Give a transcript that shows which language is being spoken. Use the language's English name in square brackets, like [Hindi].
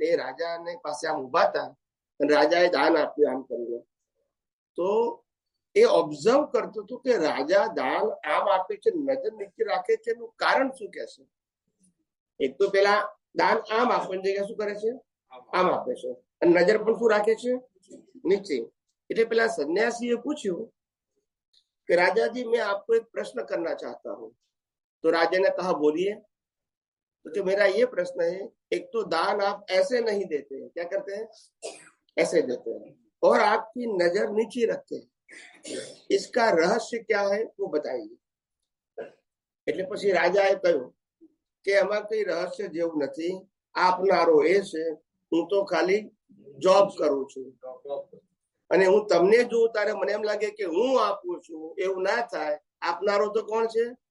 [Gujarati] એટલે રાજાને પાસે આમ ઉભા હતા અને રાજાએ દાન આપ્યું આમ કરીને. તો એ ઓબ્ઝર્વ કરતો હતો કે રાજા દાન આમ આપે છે, નજર નીચે રાખે છે, એનું કારણ શું કે છે? એક તો પેલા દાન આમ આપવાની જગ્યાએ શું કરે છે? આમ આપે છે. અને નજર પણ શું રાખે છે? નીચે. એટલે પેલા સન્યાસીએ પૂછ્યું [Hindi] कि राजा जी मैं आपको एक प्रश्न करना चाहता हूँ। तो राजा ने कहा बोलिए। तो मेरा ये प्रश्न है, एक तो दान आप ऐसे नहीं देते हैं, क्या करते हैं? ऐसे देते हैं, और आपकी नजर नीचे रखते हैं, इसका रहस्य क्या है वो बताइए। [Gujarati] એટલે પછી રાજાએ કહ્યું કે આમાં કઈ રહસ્ય જેવું નથી, આપનારો એ છે, હું તો ખાલી જોબ કરું છું અને હું તમને જોઉં ત્યારે મને એમ લાગે કે હું આપું છું, એવું ના થાય. આપનારો તો કોણ છે?